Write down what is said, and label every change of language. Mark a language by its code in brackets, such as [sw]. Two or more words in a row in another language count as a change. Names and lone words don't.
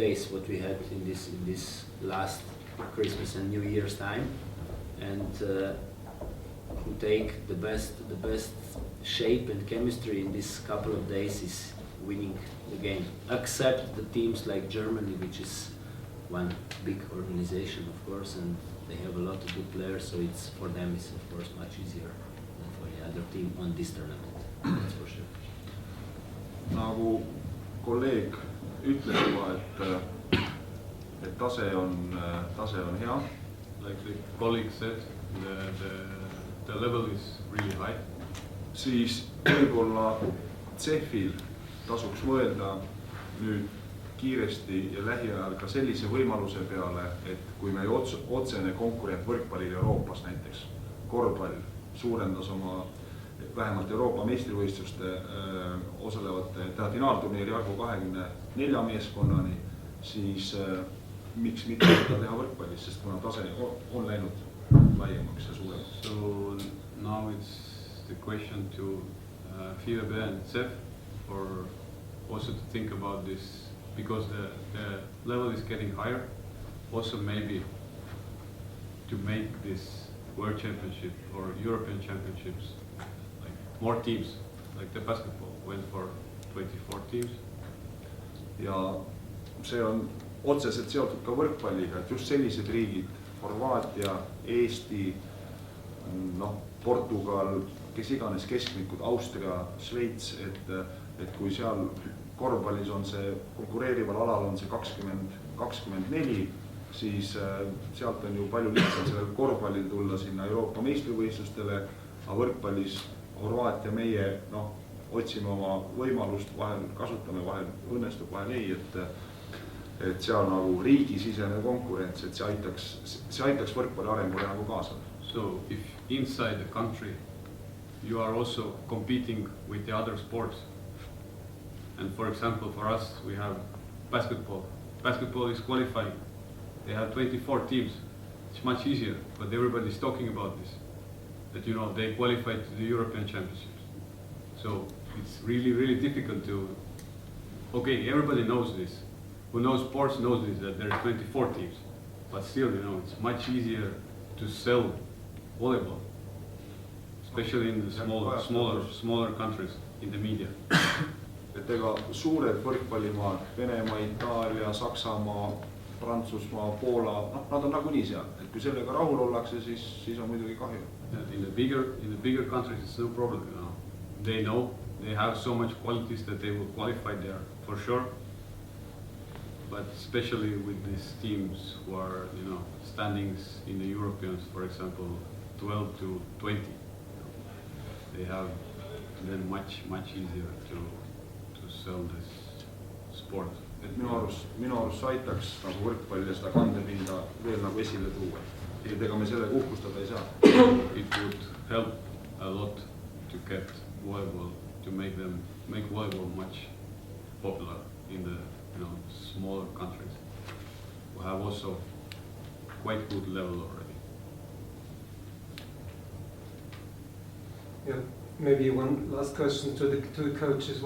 [en] days what we had in this last Christmas and New Year's time, and who take the best shape and chemistry in this couple of days is winning the game, except the teams like Germany, which is one big organization of course, and they have a lot of good players, so it's for them it's of course much easier than for the other team on this tournament. That's for sure. [et] nagu kolleeg ütles juba, et tase on hea. [en] Like the colleague said, the level is really high. [et] Siis võib-olla CEF-il tasuks mõelda nüüd kiiresti ja lähiajal ka sellise võimaluse peale, et kui meie otsene konkurent võrkpallil Euroopas näiteks, korvpall suurendas oma vähemalt Euroopa meistrivõistluste osalevate finaalturniiri arvu 24 meeskonnani, siis miks mitte seda teha võrkpallis, sest kuna tase on läinud laiemaks ja suuremaks. [en] So now it's the question to FIVB and CEF for also to think about this, because the level is getting higher. Also maybe to make this World Championship or European Championships like more teams, like the basketball went for 24 teams. [et] Ja see on otseselt seotud ka võrkpalliga, et just sellised riigid, Horvaatia, Eesti, Portugal, kes iganes keskmikud, Austria, Šveits, et kui seal korvpallis on see konkureerival alal on see 20-24, siis sealt on ju palju lihtsam sellel korvpallil tulla sinna Euroopa meistrivõistlustele, aga võrkpallis Horvaatia meie otsime oma võimalust, vahel kasutame, vahel õnnestub, vahel ei, et seal nagu riigisisene konkurents, et see aitaks võrkpalli arengule nagu kaasa. [en] So if inside the country you are also competing with the other sports, and for example for us we have basketball. Basketball is qualifying. They have 24 teams. It's much easier, but everybody's talking about this. That they qualified to the European Championships. So it's really, really difficult to. Okay, everybody knows this. Who knows sports knows this, that there are 24 teams, but still, it's much easier to sell volleyball, especially in the smaller countries in the media. [et] Et ega suured võrkpallimaad, Venemaa, Itaalia, Saksamaa, Prantsusmaa, Poola, nad on nagunii seal, et kui sellega rahul ollakse, siis on muidugi kahju. [en] In the bigger countries, it's no problem. They know they have so much qualities that they will qualify there for sure. But especially with these teams who are, standings in the Europeans, for example, 12 to 20, they have then much easier to sell this sport. [et] Et minu arust aitaks nagu võrkpalli seda kandepinda veel nagu esile tuua. Et ega me selle uhkustada ei saa. [en] It would help a lot to get volleyball, to make volleyball much popular in the smaller countries who have also quite good level already. Yeah, maybe one last question to the two coaches.